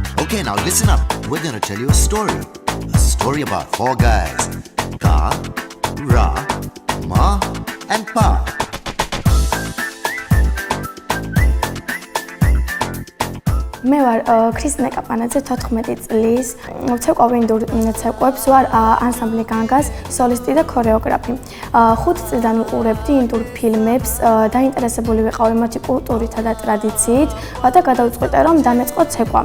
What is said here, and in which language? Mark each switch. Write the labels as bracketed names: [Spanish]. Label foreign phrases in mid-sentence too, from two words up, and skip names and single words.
[English] Okay, now listen up. We're gonna tell you a story. A story about four guys. Ka, Ra, Ma, and Pa. [Georgian] მე ვარ ქრისტინა კაპანაძე 14 წლის. ვცეკვავ ინდურ ცეკვებს, ვარ ანსამბლი განგას სოლისტი და ქორეოგრაფი. 5 წლიდან ვუყურებდი ინდურ ფილმებს, დაინტერესებული ვიყავი მათი კულტურითა და ტრადიციით და გადავწყვიტე რომ დამეწყო ცეკვა.